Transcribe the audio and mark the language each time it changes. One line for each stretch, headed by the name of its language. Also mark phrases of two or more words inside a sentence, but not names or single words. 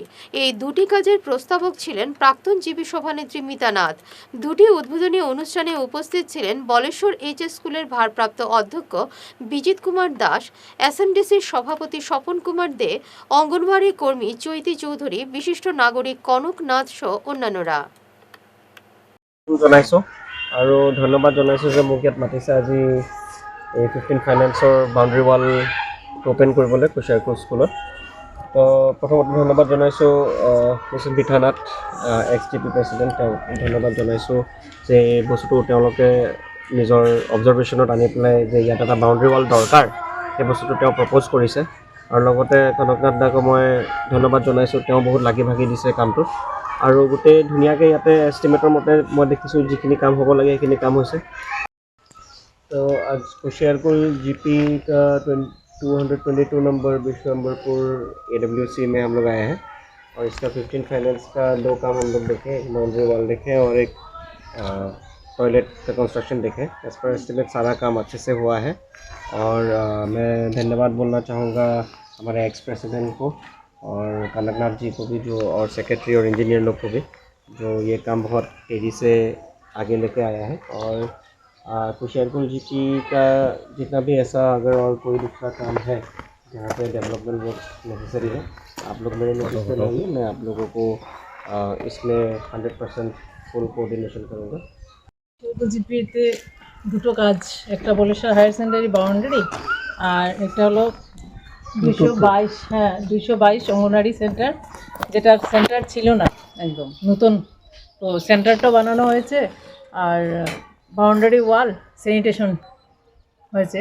Bangla: এই দুটি কাজের প্রস্তাবক ছিলেন প্রাক্তন জিপি সভানেত্রী মিতা নাথ। দুটি উদ্বোধনী অনুষ্ঠানে উপস্থিত ছিলেন বলেশ্বর এইচএস স্কুলের ভারপ্রাপ্ত অধ্যক্ষ বিজিত কুমার দাস, এসএমডিসির সভাপতি স্বপন কুমার দে, অঙ্গনওয়াড়ি কর্মী চৈতি চৌধুরী, বিশিষ্ট নাগরিক কনক নাথ সহ অন্যান্যরা।
Assamese: জনাইছো আৰু ধন্যবাদ জনাইছো যে মোক ইয়াত মাতিছে আজি এই 15 ফাইনেন্সৰ
English: boundary wall open
Assamese: কৰিবলৈ কুশিয়াৰকুল স্কুলত। তো প্ৰথমতে ধন্যবাদ জনাইছোঁ মিছেছ বিধানাথ,
English: ex GP president,
Assamese: তেওঁক ধন্যবাদ জনাইছোঁ যে এই বস্তুটো তেওঁলোকে নিজৰ অবজাৰ্ভেশ্যনত আনি পেলাই যে ইয়াত এটা
English: boundary wall
Assamese: দৰকাৰ, সেই বস্তুটো তেওঁ প্ৰপ'জ কৰিছে। আৰু লগতে কনকনাথ দাকো মই ধন্যবাদ জনাইছোঁ, তেওঁ বহুত লাগি ভাগি দিছে কামটোত। আৰু গোটেই ধুনীয়াকৈ ইয়াতে এষ্টিমেটৰ মতে মই দেখিছোঁ যিখিনি কাম হ'ব লাগে সেইখিনি কাম হৈছে।
Hindi: तो आज कुशियारकुल जीपी का 222 नंबर विश्वम्बरपुर AWC में हम लोग आए हैं और इसका 15 फाइनेंस का 2 काम हम लोग देखें, एक
English: boundary wall
Hindi: देखें और एक टॉयलेट का कंस्ट्रक्शन देखें।
English: as per estimate
Hindi: सारा काम अच्छे से हुआ है और मैं धन्यवाद बोलना चाहूँगा हमारे
English: ex president
Hindi: को और कनकनाथ जी को भी, जो और सेक्रेटरी और इंजीनियर लोग को भी, जो ये काम बहुत तेज़ी से आगे लेके आया है। और कुशियारकुल जीपी का जितना भी ऐसा अगर और कोई दूसरा काम है जहाँ पे
English: development work necessary
Hindi: है, आप लोग मेरे नोटिस पे लाइए, मैं आप लोगों को इसमें 100%
English: full coordination
Hindi: কरूँगा।
Bangla: জিপিতে দুটো কাজ, একটা বলেশ্বর
English: higher secondary boundary
Bangla: আর একটা হলো 222 অঙ্গনওয়াড়ি সেন্টার, যেটা সেন্টার ছিল না, একদম নতুন। তো সেন্টারটা বানানো হয়েছে আর
English: boundary wall sanitation
Bangla: হয়েছে।